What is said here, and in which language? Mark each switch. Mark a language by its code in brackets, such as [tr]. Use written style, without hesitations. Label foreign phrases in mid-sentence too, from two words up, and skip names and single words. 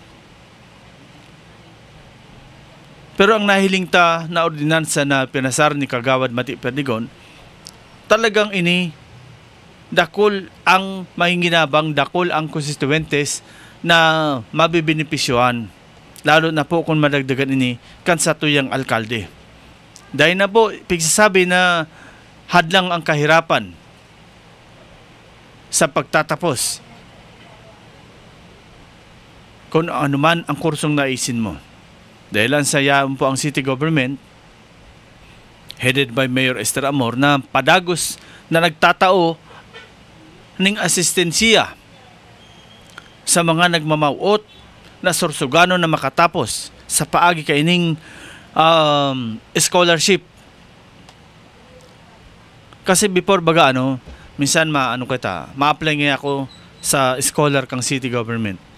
[bik] Pero ang nahiling ta na ordinansa na pinasar ni Kagawad Mati Perdigon, talagang ini dakol ang mahinginabang, dakol ang constituentes na mabibinipisyohan. Lalo na po kung madagdagan ini kan sa tuyang alkalde. [tl] Dahil na po, pigsasabi na hadlang ang kahirapan sa pagtatapos kung ano man ang kursong naisin mo. [bik] Dahil ang sayaan po ang [en] city government headed by [bik] Mayor Esther Amor na padagos na nagtatao ning asistensiya sa mga nagmamawot na Sorsogano na makatapos sa paagi kaining scholarship. Kasi before baga minsan ma-apply nga ako sa scholar kang [en] city government.